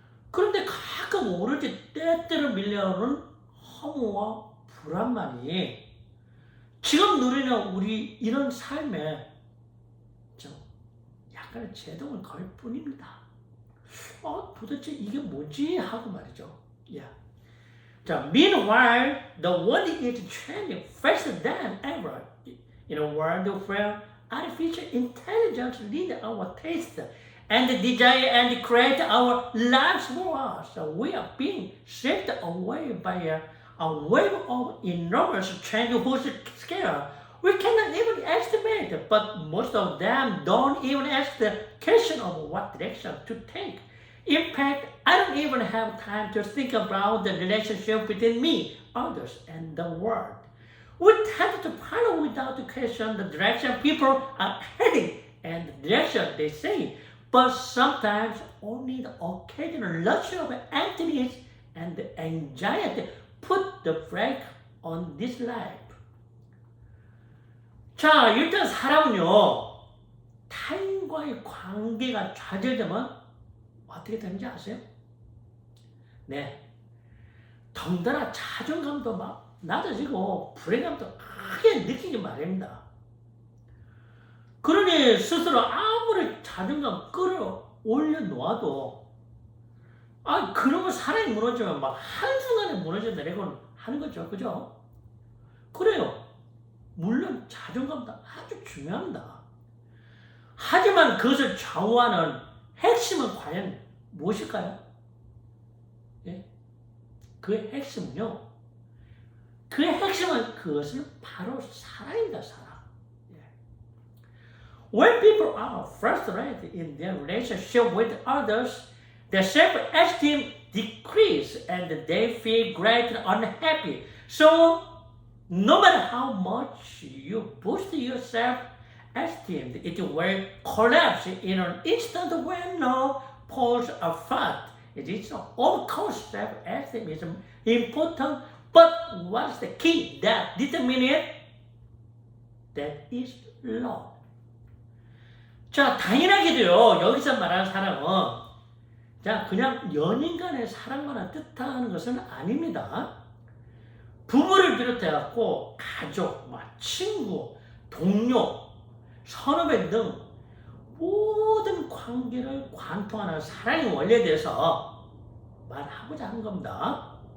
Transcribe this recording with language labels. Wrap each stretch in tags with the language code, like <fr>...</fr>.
<ko>그런데 가끔 오로지 때때로 밀려오는 허무와 불안만이 지금 누리는 우리 이런 삶에 좀 약간의 제동을 걸 뿐입니다. 도대체 이게 뭐지? 하고 말이죠.</ko> <en>자, meanwhile, the world is changing faster than ever. in a world where artificial intelligence leads our taste and desire and create our lives for us. We are being swept away by a wave of enormous change whose scale we cannot even estimate, but most of them don't even ask the question of what direction to take. In fact, I don't even have time to think about the relationship between me, others, and the world. We tend to follow without question the direction people are heading and the direction they say, but sometimes only the occasional rush of emptiness and anxiety put the brake on this life.</en> <ko>자, 일단 사람은요, 타인과의 관계가 좌절되면 어떻게 되는지 아세요? 네. 덩달아 자존감도 막 낮아지고 불행감도 크게 느끼기 마련입니다. 그러니 스스로 아무리 자존감 끌어올려 놓아도 그러면 사람이 무너지면 막 한순간에 무너져 내리곤 하는 거죠. 그죠? 그래요. 물론 자존감도 아주 중요합니다. 하지만 그것을 좌우하는 핵심은 과연 무엇일까요? 예? 그의 핵심은요. 그의 핵심은 그것은 바로 사랑입니다. 사랑. 예.</ko> <en>When people are frustrated in their relationship with others, their self-esteem decreases and they feel greatly unhappy. So, no matter how much you boost your self-esteem, it will collapse in an instant when no pulls apart. It is of course self-esteem is important, but what's the key that determines it? That is love.</en> <ko>자, 당연하게도요, 여기서 말하는 사랑은 그냥 연인 간의 사랑만을 뜻하는 것은 아닙니다. 부부를 비롯해갖고 가족, 친구, 동료, 선후배 등 모든 관계를 관통하는 사랑의 원리에 대해서 말하고자 하는 겁니다.</ko>